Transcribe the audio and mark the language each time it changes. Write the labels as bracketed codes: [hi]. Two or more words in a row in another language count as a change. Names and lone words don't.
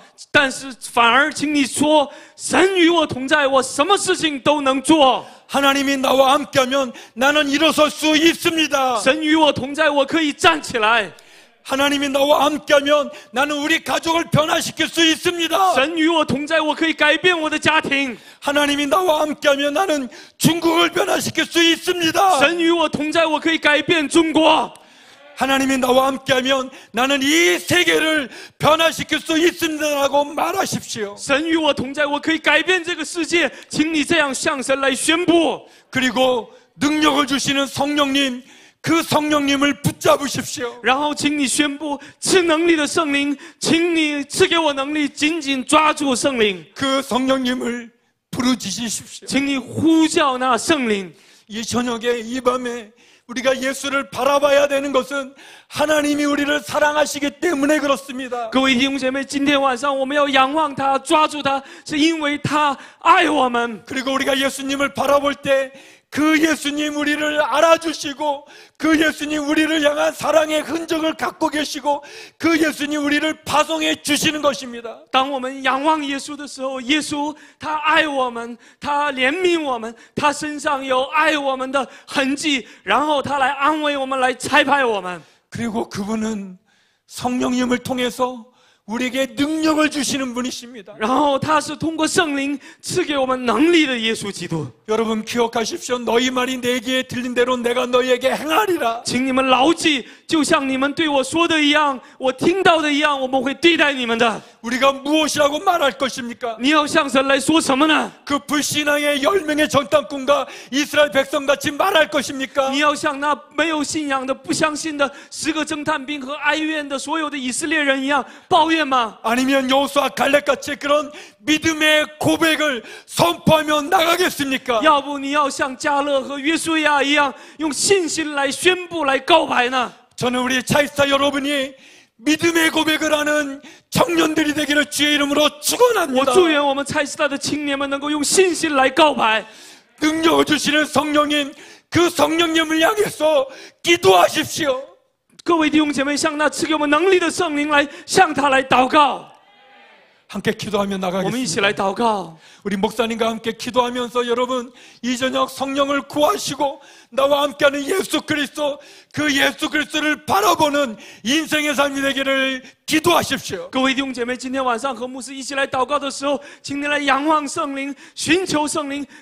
[zh] 但是反而，请你说，神与我同在，我什么事情都能做。 [ko] 하나님이 나와 함께하면 나는 일어설 수 있습니다. [zh] 神与我同在，我可以站起来。 [ko] 하나님이 나와 함께하면 나는 우리 가족을 변화시킬 수 있습니다. [zh] 神与我同在，我可以改变我的家庭。 [ko] 하나님이 나와 함께하면 나는 중국을 변화시킬 수 있습니다. [zh] 神与我同在，我可以改变中国。 [ko] 하나님이 나와 함께하면 나는 이 세계를 변화시킬 수 있습니다라고 말하십시오. [zh] 神与我同在，我可以改变这个世界。请你这样向神来宣布。 [ko] 그리고 능력을 주시는 성령님, 그 성령님을 붙잡으십시오. [zh] 然后，请你宣布赐能力的圣灵，请你赐给我能力，紧紧抓住圣灵。 [ko] 그 성령님을 부르짖으십시오. [zh] 请你呼叫那圣灵。 [ko] 이 저녁에 이 밤에 우리가 예수를 바라봐야 되는 것은 하나님이 우리를 사랑하시기 때문에 그렇습니다. [zh] 各位弟兄姐妹，今天晚上我们要仰望他，抓住他，是因为他爱我们。 [ko] 그리고 우리가 예수님을 바라볼 때 그 예수님 우리를 알아주시고 그 예수님 우리를 향한 사랑의 흔적을 갖고 계시고 그 예수님 우리를 파송해 주시는 것입니다. [zh] 当我们仰望耶稣的时候，耶稣他爱我们，他怜悯我们，他身上有爱我们的痕迹，然后他来安慰我们，来差派我们。 [ko] 그리고 그분은 성령님을 통해서 우리에게 능력을 주시는 분이십니다. [zh] 然后他是通过圣灵赐给我们能力的耶稣基督。 [ko] 여러분 기억하십시오. 너희 말이 내게 들린 대로 내가 너희에게 행하리라. [zh] 请你们牢记，就像你们对我说的一样，我听到的一样，我们会对待你们的。 [ko] 우리가 무엇이라고 말할 것입니까? [zh] 你要向神来说什么呢？ [ko] 그 불신앙의 10명의 정탐꾼과 이스라엘 백성같이 말할 것입니까? [zh] 你要像那没有信仰的、不相信的10个侦探兵和哀怨的所有的以色列人一样抱怨吗？ [ko] 아니면 여호수아 갈렙같이 그런 믿음의 고백을 선포하며 나가겠습니까? [zh] 要不你要像迦勒和约书亚一样，用信心来宣布、来告白呢？ [ko] 저는 우리 차이스타 여러분이 믿음의 고백을 하는 청년들이 되기를 주의 이름으로 [zh] 我 [ko] 축원합니다. [zh] 祝愿我们蔡斯大的青年们能够用信心来告白。 [ko] 능력을 주시는 성령님, 그 성령님을 향해서 기도하십시오. [zh] 各位弟兄姐妹，向那赐给我们能力的圣灵来向他来祷告。 [ko] 함께 기도하며 [zh] 我们一起来 [ko] 나가겠습니다. [zh] 祷告。 [ko] 우리 목사님과 함께 기도하면서 여러분 이 저녁 성령을 구하시고 나와 함께하는 예수 그리스도, 그 예수 그리스도를 바라보는 인생의 삶이 되기를 기도하십시오. [zh] 各位弟兄姐妹，今天晚上和牧师一起来祷告的时候，请你来仰望圣灵，寻求圣灵，求圣灵来浇灌我们，来充满我们。